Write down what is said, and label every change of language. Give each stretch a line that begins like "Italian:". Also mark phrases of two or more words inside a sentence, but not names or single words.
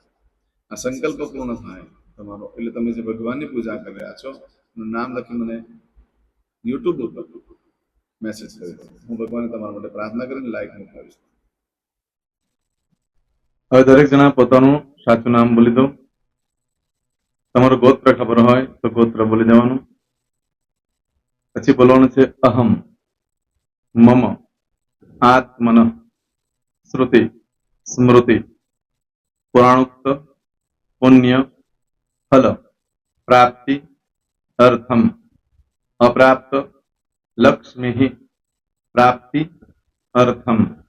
Gujarati: આ સંકલ્પ પૂર્ણ થાય તમારો એટલે તમે જે ભગવાનની પૂજા કરી રહ્યા છો એનું નામ લખી મને યુટ્યુબ ઉપર મેસેજ કરી દો, હું ભગવાનને તમારા માટે પ્રાર્થના કરીને લાઈક મોકલાવીશ। હવે દરેક જણા પોતાનું સાચું નામ બોલી દો। તમારું ગોત્ર ખબર હોય તો ગોત્ર બોલી દેવાનું। પછી બોલવાનું છે
Sanskrit: અહમ, મમ, आत्मन श्रुति स्मृति पुराणोक्त पुण्य फल प्राप्ति अर्थम अप्राप्त लक्ष्मी प्राप्ति अर्थम